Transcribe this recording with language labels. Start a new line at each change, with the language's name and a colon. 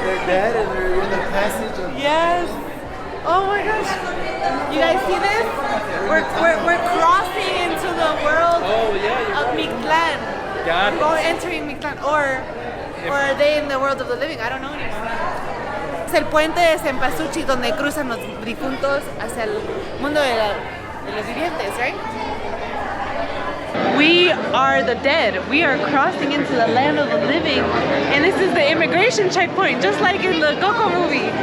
English: They're dead and they're in the passage of... Yes. Oh my gosh. You guys see this? We're crossing into the world of Mictlán. We're entering Mictlán. Or are they in the world of the living? I don't know anymore.
Spanish: Es el puente de Cempasúchil donde cruzan los difuntos hacia el mundo de los vivientes,
English: right? We are the dead. We are crossing into the land of the living. And this is the immigration checkpoint, just like in the Coco movie.